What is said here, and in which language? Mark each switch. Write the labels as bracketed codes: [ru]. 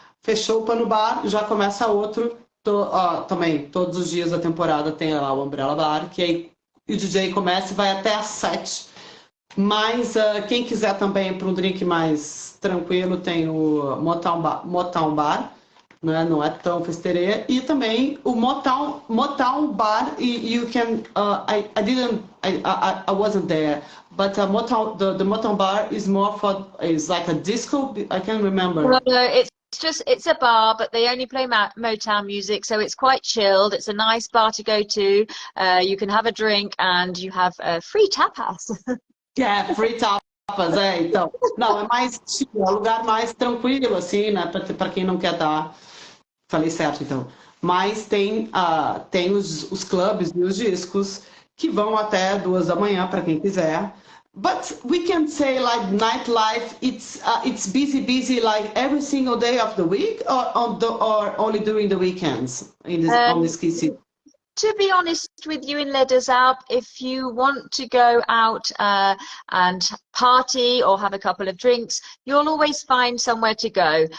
[pt] fechou o pano bar, já começa outro. Também, todos os dias da temporada tem lá o Umbrella Bar, que aí o DJ começa e vai até às 7. Mas quem quiser também para um drink mais tranquilo, tem o Motown Bar, né? Não é tão festeirê. E também o [en] Motown Bar, you can, I wasn't there, but the Motown Bar is like a disco, I can't remember. No, it's a bar, but they only play Motown music, so it's quite chilled. It's a nice bar to go to. You can have a drink and you have free tapas. Free tapas, [pt] então. Não, é mais, tipo, é um lugar mais tranquilo, assim, né, para quem não quer dar. Falei certo, então. Mas tem os clubes e os discos que vão até 2 da manhã, para quem quiser. [en] But we can say like nightlife, it's busy like every single day of the week, or only during the weekends on the ski season. To be honest with you, in Les Deux Alpes, if you want to go out and party or have a couple of drinks, you'll always find somewhere to go.